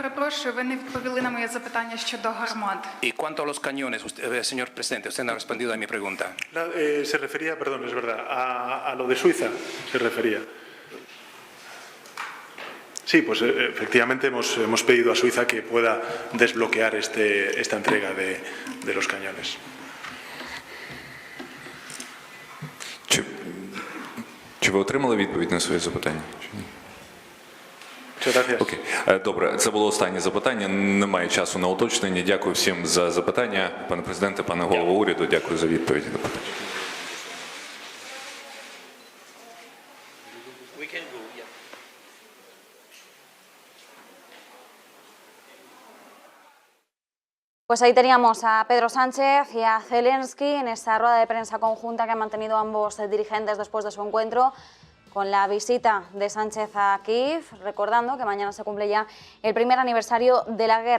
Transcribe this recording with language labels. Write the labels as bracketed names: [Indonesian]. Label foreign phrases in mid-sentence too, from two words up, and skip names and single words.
[Spanish] Y cuanto a los cañones, señor presidente, usted no ha respondido a mi pregunta. Se refería, perdón, es verdad, a lo de Suiza se refería. Sí, pues efectivamente hemos pedido a Suiza que pueda desbloquear esta entrega de los cañones. [Ukrainian] Чи ви отримали відповідь на своє запитання? Окей. Добре, це було останнє запитання. Немає часу на уточнення. Дякую всім за запитання. Пане президенте, пане голово уряду, дякую за відповіді. [Spanish] Pues ahí teníamos a Pedro Sánchez y a Zelensky en esta rueda de prensa conjunta que han mantenido ambos dirigentes después de su encuentro, con la visita de Sánchez a Kiev, recordando que mañana se cumple ya el primer aniversario de la guerra.